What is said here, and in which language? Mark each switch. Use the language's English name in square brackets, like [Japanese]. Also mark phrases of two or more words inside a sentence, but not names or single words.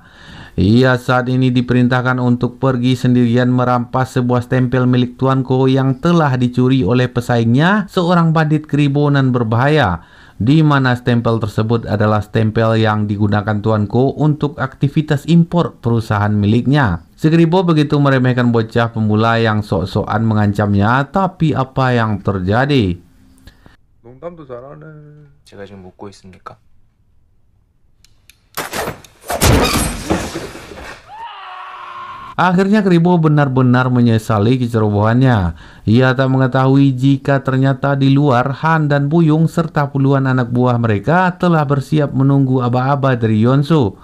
[Indonesian] Ia saat ini diperintahkan untuk pergi sendirian merampas sebuah stempel milik Tuanko yang telah dicuri oleh pesaingnya, seorang bandit keribonan berbahaya, di mana stempel tersebut adalah stempel yang digunakan Tuanko untuk aktivitas impor perusahaan miliknya. Si Kribo begitu meremehkan bocah pemula yang sok-sokan mengancamnya, tapi apa yang terjadi? [Korean] 농담도 잘하네. 제가 지금 묻고 있습니까? [Indonesian] Akhirnya Kribo benar-benar menyesali kecerobohannya. Ia tak mengetahui jika ternyata di luar Han dan Buyung serta puluhan anak buah mereka telah bersiap menunggu aba-aba dari Yonsu.